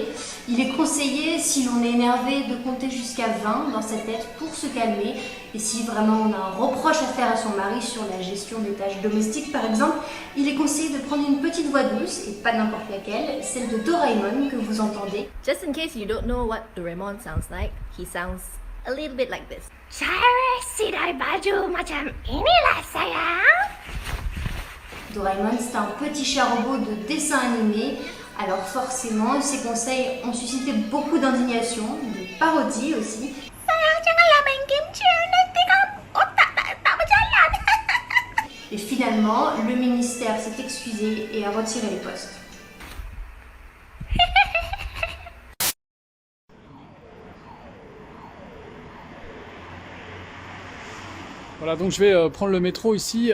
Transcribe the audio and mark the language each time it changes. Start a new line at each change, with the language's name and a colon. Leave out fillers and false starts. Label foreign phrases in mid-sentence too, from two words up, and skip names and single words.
French: Il est conseillé, si l'on est énervé, de compter jusqu'à 20 dans sa tête pour se calmer. Et si vraiment on a un reproche à faire à son mari sur la gestion des tâches domestiques par exemple, il est conseillé de prendre une petite voix douce, et pas n'importe laquelle, celle de Doraemon que vous entendez.
English: Just in case you don't know what Doraemon sounds like, he sounds a little bit like this.
Malay: Cara sidai baju macam inilah sayang.
French: Doraemon, c'est un petit chat robot de dessin animé. Alors forcément, ses conseils ont suscité beaucoup d'indignation, de parodies aussi.
Malay: Sayang janganlah main kimchi, nanti kau otak tak berjalan.
French: Et finalement, le ministère s'est excusé et a retiré les postes. Voilà, donc je vais prendre le métro ici.